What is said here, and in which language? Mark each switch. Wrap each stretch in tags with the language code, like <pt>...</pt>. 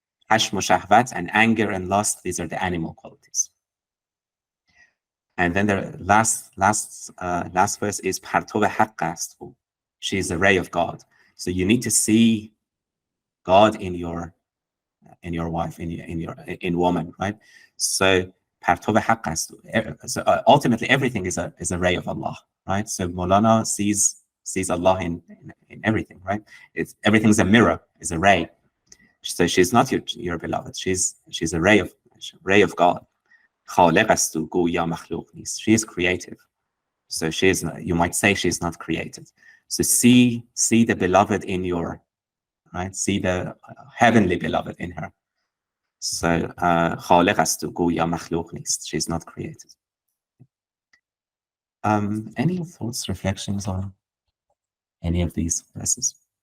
<fa>حشم و شهوت</fa> <en>and anger and lust, these are the animal qualities. And then the last verse is</en> <fa>پرتو حق است.</fa> <en>She is a ray of God. So you need to see God in your wife, in woman, right? So</en> <fa>پرتو حق است.</fa> <en>So ultimately everything is a ray of Allah, right? So Mawlana sees Allah in everything, right? Everything's a mirror, is a ray. So she's not your beloved. She's a ray of God.</en> <fa>خالق است و گویا مخلوق نیست.</fa> <en>She is creative. So you might say she's not created. So see the beloved in your, right? See the heavenly beloved in her.</en> <fa>So خالق است و گویا مخلوق نیست.</fa> <en>She's not created. Any thoughts, reflections on any of these verses?</en>